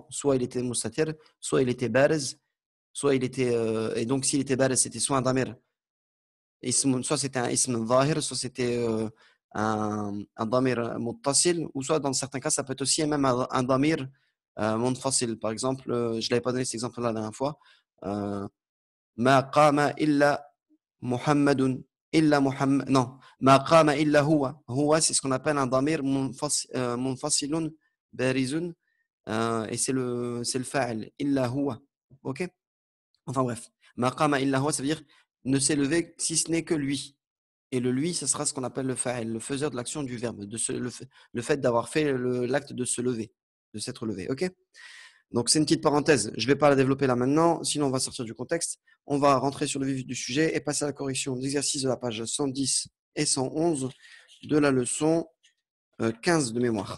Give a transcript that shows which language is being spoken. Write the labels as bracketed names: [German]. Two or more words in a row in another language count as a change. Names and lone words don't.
[French] Soit il était mustatir, soit il était barez, soit il était, et donc s'il était barez, c'était soit un damir, soit c'était un [Arabic] اسم ظاهر, [French] soit c'était un [Arabic] ضمير متصل, [French] ou soit dans certains cas, ça peut être aussi même un [Arabic] ضمير منفصل. [French] Par exemple, je ne l'avais pas donné cet exemple-là la dernière fois. [Arabic] ما قام إلا محمد إلا محمد. Non, ما قام إلا هو. Huwa, [French] c'est ce qu'on appelle un [Arabic] ضمير منفصل بارز. [French] Et c'est le fa'il. [Arabic] إلا هو. [French] Ok? Enfin bref. [Arabic] ما قام إلا هو, [French] ça veut dire ne s'est levé si ce n'est que lui. Et le lui, ce sera ce qu'on appelle le fa'il, le faiseur de l'action du verbe, le fait d'avoir fait l'acte de se lever, de s'être levé. Ok? Donc, c'est une petite parenthèse. Je ne vais pas la développer là maintenant, sinon on va sortir du contexte. On va rentrer sur le vif du sujet et passer à la correction d'exercices de la page 110 et 111 de la leçon 15 de mémoire.